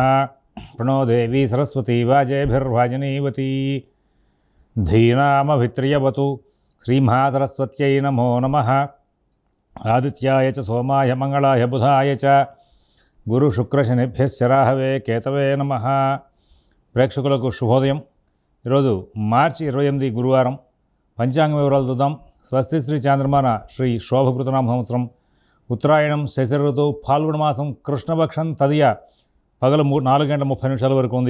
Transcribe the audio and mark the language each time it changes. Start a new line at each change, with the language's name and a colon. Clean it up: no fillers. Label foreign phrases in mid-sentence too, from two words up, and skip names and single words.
Sanskrit: प्रणो देवी सरस्वती वाजेभिर्वाजिनीवती धीनामभित्र्यवतु श्रीमहासरस्वत्यै नमो नमः। आदित्याय च सोमाय मंगलाय बुधाय च गुरुशुक्रशनिभ्यश्च राहवे केतवे नमः।
Telugu: ప్రేక్షకులకు శుభోదయం। ఈరోజు మార్చి 28 గురువారం పంచాంగ వివరాలు చూద్దాం। స్వస్తి శ్రీ చాంద్రమాన శ్రీ శోభకృతనామ సంవత్సరం ఉత్తరాయణం శశిర ఋతువు ఫాల్గుణ మాసం కృష్ణపక్షం తదియ పగలు 4:30 వరకు ఉంది।